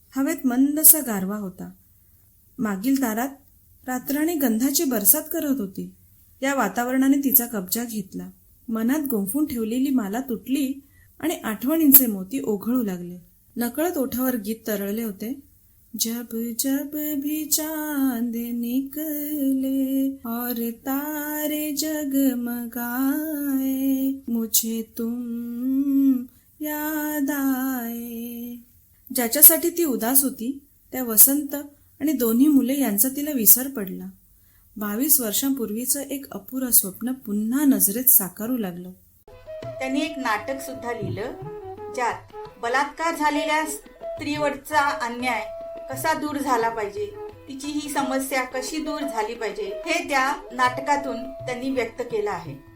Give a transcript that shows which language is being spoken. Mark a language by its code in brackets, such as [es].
[mr] हवेत मंदसा गारवा होता. मागील दारात रात्राणी गंधाची बरसात करत होती. या वातावरणाने तिचा कब्जा घेतला. मनात गुंफून ठेवलेली माला तुटली आणि आठवणींचे मोती ओघळू लागले. नकळत ओठावर गीत तरळले होते. [hi] जब जब भी चांद निकले और तारे जगमगाए मुझे तुम याद आए. [mr] ज्याच्यासाठी ती उदास होती त्या वसंत आणि दोन्ही मुले यांचा तिला विसर पडला. 22 वर्षांपूर्वीचं एक अपुरं स्वप्न पुन्हा नजरेत साकारू लागलं. त्यांनी एक नाटक सुद्धा लिहिलं, ज्यात बलात्कार झालेल्या स्त्रीवरचा अन्याय कसा दूर झाला पाहिजे, तिची ही समस्या कशी दूर झाली पाहिजे, हे त्या नाटकातून त्यांनी व्यक्त केलं आहे.